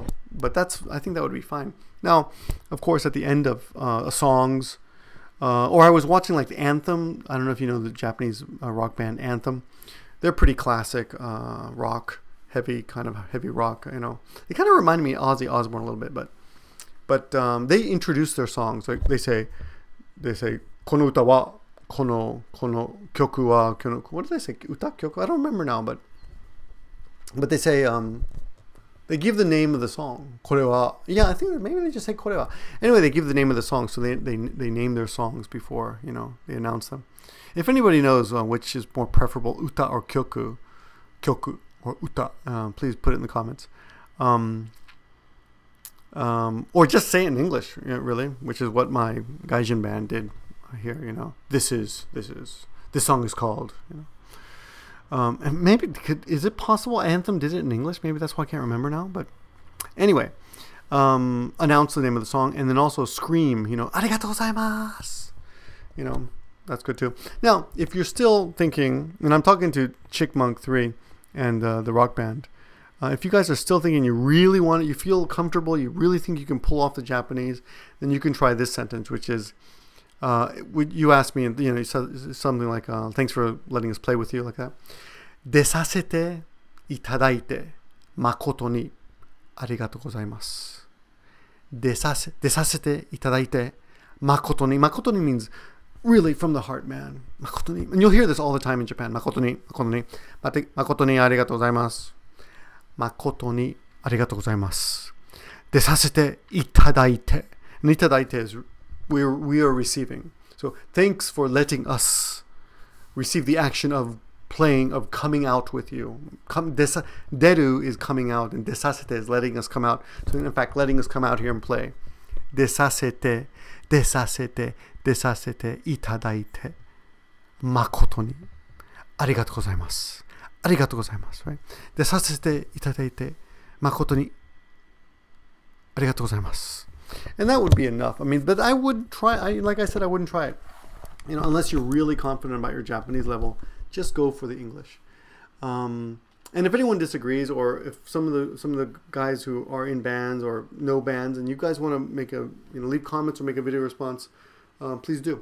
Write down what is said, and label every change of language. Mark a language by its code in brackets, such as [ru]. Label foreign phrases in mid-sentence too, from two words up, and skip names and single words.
[en] But I think that would be fine. Now, of course, at the end of songs, or I was watching like the Anthem. I don't know if you know the Japanese rock band Anthem. They're pretty classic rock, heavy rock. They kind of reminded me of Ozzy Osbourne a little bit, but they introduce their songs. Like they say, [ja] この歌はこの曲はこの. [en] What did they say? [ja] 歌 曲? [en] I don't remember now, but they say they give the name of the song. [ja] これは. [en] Yeah, I think maybe they just say [ja] これは. [en] Anyway, they give the name of the song, so they name their songs before they announce them. If anybody knows which is more preferable, uta or kyoku or uta, please put it in the comments. Or just say it in English, really, which is what my Gaijin band did here. This song is called. And maybe is it possible Anthem did it in English? Maybe that's why I can't remember now. But anyway, announce the name of the song and then also scream. [ja] ありがとうございます. [en] That's good too. Now, if you're still thinking, and I'm talking to Chickmonk 3 and the rock band, if you guys are still thinking you really want it, you feel comfortable, you really think you can pull off the Japanese, then you can try this sentence, which is, you asked me, you said something like, thanks for letting us play with you, like that. [ja] 出させていただいて誠にありがとうございます. 出させていただいて誠に. 誠に [en] means really from the heart, man. [ja] 誠に. [en] And you'll hear this all the time in Japan. [ja] 誠に、誠に。誠にありがとうございます. 誠にありがとうございます. 出させていただいて. [en] And itadaite is we are receiving. So thanks for letting us receive the action of playing, of coming out with you. Deru is coming out, and desasete is letting us come out. So in fact, letting us come out here and play. [ja] 出させていただいて誠にありがとうございます. ありがとうございます, [en] right? [ja] 出させていただいて誠にありがとうございます. [en] And that would be enough. I mean, but I would try. Like I said, I wouldn't try it. you know, unless you're really confident about your Japanese level, just go for the English. And if anyone disagrees, or if some of the guys who are in bands or no bands, and you guys want to make a, you know, leave comments or make a video response, please do.